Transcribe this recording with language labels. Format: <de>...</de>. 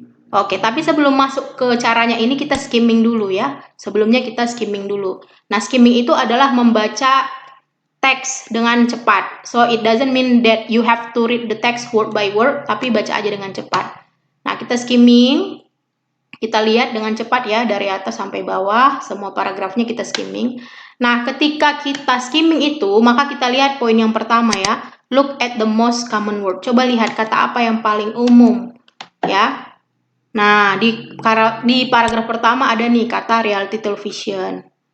<id>Oke, tapi sebelum masuk ke caranya ini kita skimming dulu ya. Sebelumnya kita skimming dulu. Nah, skimming itu adalah membaca teks dengan cepat.</id> <en>So, it doesn't mean that you have to read the text word by word,</en> <id>tapi baca aja dengan cepat. Nah, kita skimming. Kita lihat dengan cepat ya, dari atas sampai bawah, semua paragrafnya kita skimming. Nah, ketika kita skimming itu, maka kita lihat poin yang pertama ya,</id> <en>look at the most common word.</en> <id>Coba lihat kata apa yang paling umum ya. Nah, di paragraf pertama ada nih kata reality television.</id>